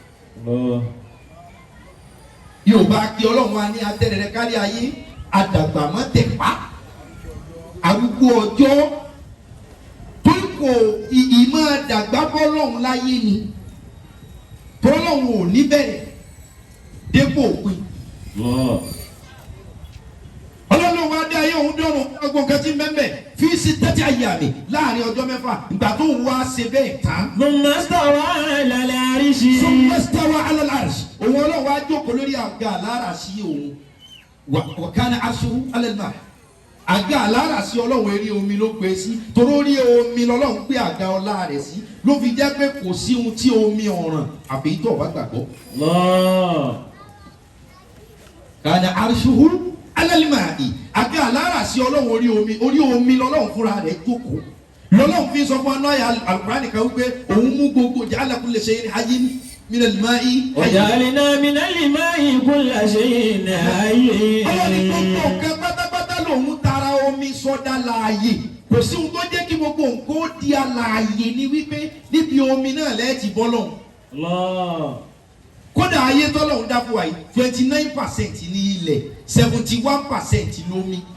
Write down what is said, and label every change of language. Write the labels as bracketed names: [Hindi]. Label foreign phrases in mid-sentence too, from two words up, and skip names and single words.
[Yoruba] Yorùbá kí ọlọ́run wa ní atẹ́rẹ̀rẹ̀ kárí ayé àdàgbà mọ́ tẹ̀pá arúgbó ọjọ́ tó kò ìmọ̀ àdàgbà bọ́lọ́run láyé ni tọ́lọ́run ò ní bẹ̀rẹ̀ dépò òpin. ọlọ́run wa dé ayé òun dọ́rùn ọgbọ̀n kan tí ń bẹ́ẹ̀ fi sí tẹ́tí ayé àmì láàrin ọjọ́ mẹ́fà ìgbà tó ń wá ṣe bẹ́ẹ̀ tán. [Arabic] ثم استوى على العرش. ثم استوى على العرش. [Yoruba] òun ọlọ́run wa jókòó lórí àga aláràṣí òun [Arabic] وكان عرشه على الماء'. [Yoruba] àga aláràṣí ọlọ́run eré omi ló gbé sí torí orí omi lọ́lọ́run gbé àga ọlá rẹ̀ sí ló fi jẹ́ pé kò sí ohun tí omi ọ̀ràn àbí tó bá gbàgbọ́. [Arabic] كان عرشه على الماء. [Yoruba] àga aláràṣí ọlọ́run orí omi lọ́lọ́run fúnra rẹ̀ jókòó lọ́lọ́run fi sọ fún anáyà Al-Qur'ani kan wípé òun mú gbogbo [Arabic] جعل كل شيء حي من الماء. وجعلنا من الماء كل شيء حي. [Yoruba] ọlọ́run gbogbo nǹkan pátápátá lòun tara omi sọ́dá láàyè kò sí ohun tó jẹ́ kí gbogbo nǹkan ó di alààyè ni wípé níbi omi náà lẹ́ẹ̀tì bọ́ lọ́hùn. kódà ayé tọ́lọ́hún dá fún wa yìí 29% ní ilẹ̀ 71% lómi.